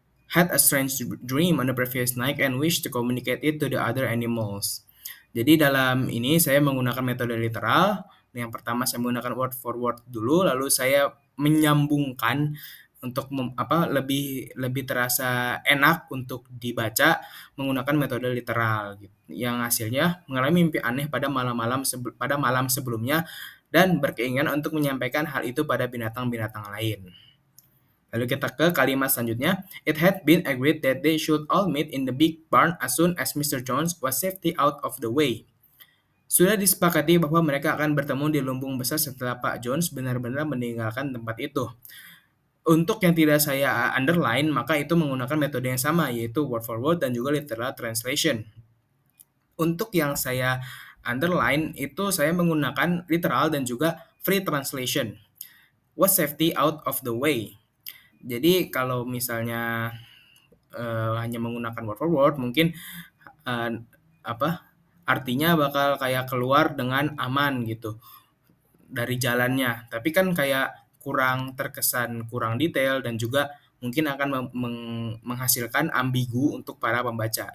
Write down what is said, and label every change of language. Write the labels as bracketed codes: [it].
[en] Had a strange dream on the previous night and wished to communicate it to the other animals. [id] Jadi dalam ini saya menggunakan metode literal. Yang pertama saya menggunakan word for word dulu, lalu saya menyambungkan untuk lebih lebih terasa enak untuk dibaca menggunakan metode literal gitu. Yang hasilnya mengalami mimpi aneh pada malam sebelumnya dan berkeinginan untuk menyampaikan hal itu pada binatang-binatang lain. Lalu kita ke kalimat selanjutnya. [en] It had been agreed that they should all meet in the big barn as soon as Mr. Jones was safely out of the way. [id] Sudah disepakati bahwa mereka akan bertemu di lumbung besar setelah Pak Jones benar-benar meninggalkan tempat itu. Untuk yang tidak saya underline, maka itu menggunakan metode yang sama, yaitu word for word dan juga literal translation. Untuk yang saya underline, itu saya menggunakan literal dan juga free translation. [en] Was safety out of the way. [id] Jadi kalau misalnya hanya menggunakan word for word, mungkin artinya bakal kayak keluar dengan aman gitu dari jalannya. Tapi kan kayak kurang terkesan kurang detail dan juga mungkin akan menghasilkan ambigu untuk para pembaca.